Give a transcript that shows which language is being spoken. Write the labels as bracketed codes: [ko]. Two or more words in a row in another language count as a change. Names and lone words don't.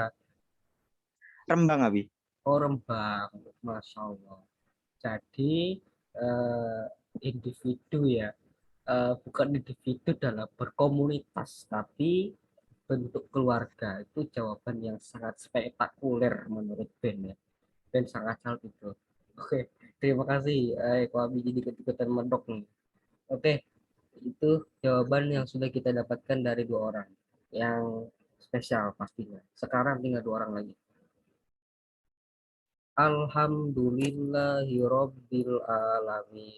[id] Rembang Abi. Oh, Rembang. [ar] Masya Allah. [id] Jadi, eh, individu ya. Bukan individu dalam berkomunitas, tapi bentuk keluarga. Itu jawaban yang sangat spektakuler menurut Ben ya. Ben sangat salut itu. Oke, terima kasih. Eko Abi jadi ikut-ikutan medok nih. Oke, itu jawaban yang sudah kita dapatkan dari dua orang yang spesial pastinya. Sekarang tinggal dua orang lagi. [ar] Alhamdulillahirobbil alamin.